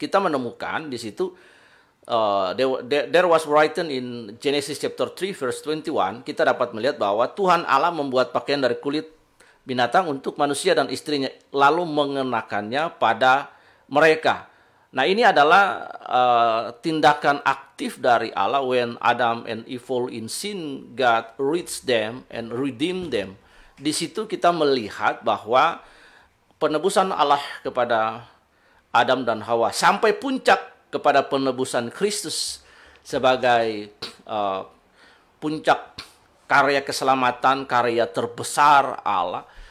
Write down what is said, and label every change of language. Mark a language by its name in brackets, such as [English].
[Indonesian] Kita menemukan di situ [English] there was written in Genesis chapter 3 verse 21, [Indonesian] kita dapat melihat bahwa Tuhan Allah membuat pakaian dari kulit binatang untuk manusia dan istrinya, lalu mengenakannya pada mereka. Nah, ini adalah tindakan aktif dari Allah. [English] When Adam and Eve fall in sin, God reached them and redeemed them. [Indonesian] Di situ kita melihat bahwa penebusan Allah kepada Adam dan Hawa sampai puncak kepada penebusan Kristus sebagai puncak karya keselamatan, karya terbesar Allah.